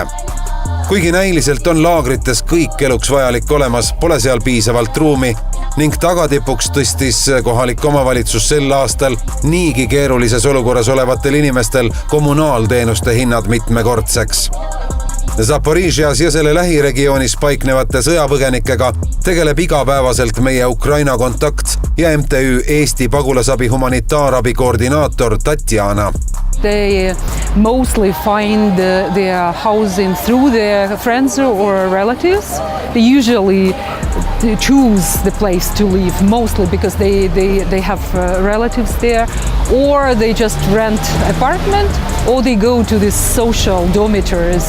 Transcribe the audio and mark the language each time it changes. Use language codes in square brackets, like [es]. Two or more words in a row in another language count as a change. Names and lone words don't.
[et] Kuigi näiliselt on laagrites kõik eluks vajalik olemas, pole seal piisavalt ruumi ning tagatipuks tõstis kohalik omavalitsus sel aastal niigi keerulises olukorras olevatel inimestel kommunaalteenuste hinnad mitmekordseks. Zaporižjas ja selle lähiregioonis paiknevate sõjapõgenikega tegeleb igapäevaselt meie Ukraina kontakt ja MTÜ Eesti pagulasabi humanitaarabi koordinaator Tatjana. [en] They mostly find their housing through their friends or relatives. They usually choose the place to live mostly because they have relatives there, or they just rent apartment, or they go to these social dormitories.